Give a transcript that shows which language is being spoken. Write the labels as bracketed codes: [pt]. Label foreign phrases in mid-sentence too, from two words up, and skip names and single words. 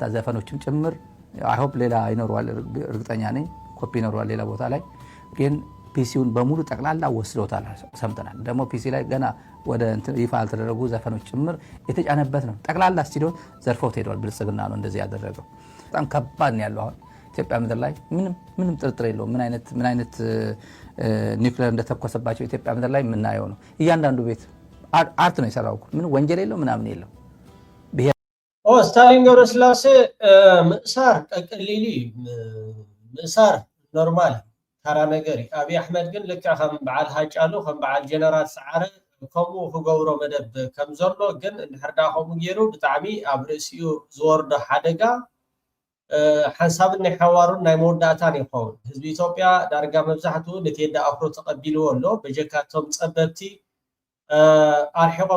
[am] ዘፈኖችም ጭምር [en] I hope [am] ሌላ ይኖርዋል እርግጠኛ ነኝ ኮፒ ይኖርዋል ሌላ ቦታ ላይ ግን ፒሲውን በሙሉ ጠቅላላ ወስደውታል ሰምተናል ደግሞ ፒሲ ላይ ገና ወደ ይፋ ያልተደረጉ ዘፈኖች ጭምር የተጫነበት ነው ጠቅላላ ስቱዲዮ ዘርፈው ሄደዋል ብልጽግና ነው እንደዚህ ያደረገው በጣም ከባድ ነው ያለው አሁን ኢትዮጵያ ምድር ላይ ምንም ጥርጥር የለውም ምን አይነት ኒውክሌር እንደተኮሰባቸው ኢትዮጵያ ምድር ላይ የምናየው ነው እያንዳንዱ ቤት አርት ነው የሰራው ምን ወንጀል የለው ምናምን የለው [ti] ስታሊን ገብረስላሴ ምእሳር ቀቀሊሊ ምእሳር ኖርማል ታራ ነገሪ አብይ አሕመድ ግን ልክ ከም በዓል ሃጫሉ ከም በዓል ጀነራል ሰዓረ ከምኡ ክገብሮ መደብ ከም ዘሎ ግን እንድሕርዳ ከምኡ ገይሩ ብጣዕሚ ኣብ ርእሲኡ ዝወርዶ ሓደጋ ሓንሳብን ናይ ሓዋሩን ናይ መወዳእታን ይኸውን ህዝቢ ኢትዮጵያ ዳርጋ መብዛሕትኡ ንቴዲ ኣፍሮ ተቐቢልዎ ኣሎ በጀካቶም ፀበብቲ ኣርሒቆም